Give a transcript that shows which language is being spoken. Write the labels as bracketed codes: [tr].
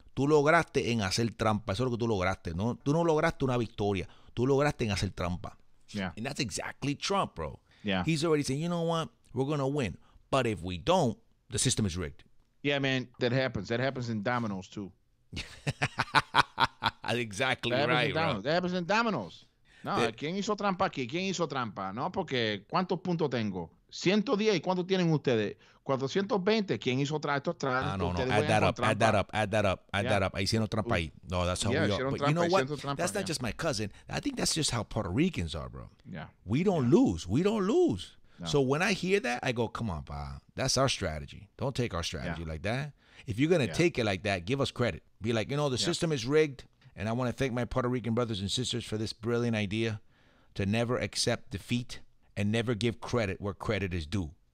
[es] Tú lograste en hacer trampa. Eso es lo que tú lograste. ¿No? Tú no lograste una victoria. Tú lograste en hacer trampa. [en] Yeah. And that's exactly Trump, bro. Yeah. He's already saying, you know what? We're going to win. But if we don't, the system is rigged. Yeah, man, that happens. That happens in dominoes, too. Exactly That happens in bro. dominoes. That happens in dominoes. [es] No, ¿quién hizo trampa aquí? ¿Quién hizo trampa? No, porque ¿cuántos puntos tengo? 110. ¿Y cuántos tienen ustedes? 420. ¿Quién hizo trampa? [en] No. Add that up. [es] Ahí hicieron trampa ahí. [en] No, that's how we are. But you know what? That's not just my cousin. I think that's just how Puerto Ricans are, bro. Yeah. We don't lose. No. So when I hear that, I go, come on, pa. That's our strategy. Don't take our strategy like that. If you're going to take it like that, give us credit. Be like, the system is rigged. And I want to thank my Puerto Rican brothers and sisters for this brilliant idea to never accept defeat and never give credit where credit is due.